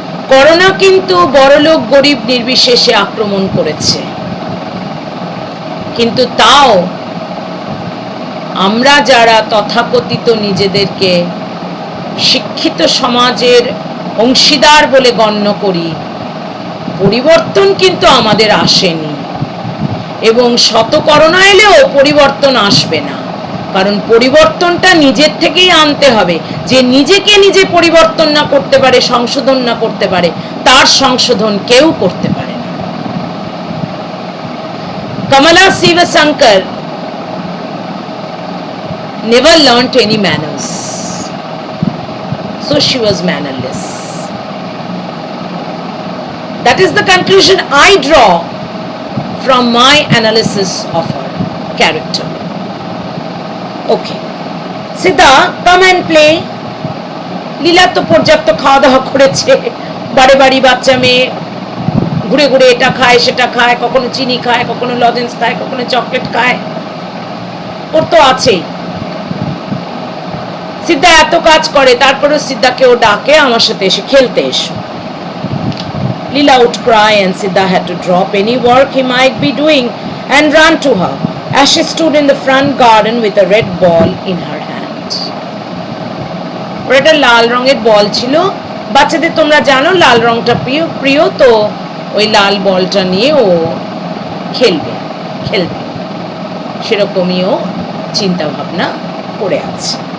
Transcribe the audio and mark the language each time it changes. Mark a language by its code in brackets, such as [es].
[bn] Corona কিন্তু বড়লোক গরিব নির্বিশেষে আক্রমণ করেছে, কিন্তু তাও আমরা যারা তথাকথিত নিজেদেরকে শিক্ষিত সমাজের অংশীদার বলে গণ্য করি, পরিবর্তন কিন্তু আমাদের আসেনি, এবং শত করোনা এলেও পরিবর্তন আসবে না। কারণ পরিবর্তনটা নিজের থেকেই আনতে হবে। যে নিজেকে নিজে পরিবর্তন না করতে পারে, সংশোধন না করতে পারে, তার সংশোধন কেউ করতে পারে না। [en] Kamala Sivasankar never learnt any manners, so she was mannerless. That is the conclusion I draw from my analysis of her character. Okay, Siddha, come and play. [bn] লীলা তো পর্যাপ্ত খাওয়া দাওয়া করেছে, বাড়ি বাড়ি বাচ্চা মেয়ে ঘুরে ঘুরে এটা খায় সেটা খায়, কখনো চিনি খায়, কখনো লজেন্স খায়, কখনো চকলেট খায়, ওর তো আছেই। সিদ্ধা এত কাজ করে, তারপরেও সিদ্ধাকে ও ডাকে আমার সাথে এসে খেলতে এসো। [en] Leela would cry and Siddha had to drop any work he might be doing and run to her as she stood in the front garden with a red ball in her hand. [bn] ওর একটা লাল রঙের বল ছিল, বাচ্চাদের তোমরা জানো লাল রংটা প্রিয়, তো ওই লাল বলটা নিয়ে ও খেলবে, সেরকমই ও চিন্তা ভাবনা করে আছে।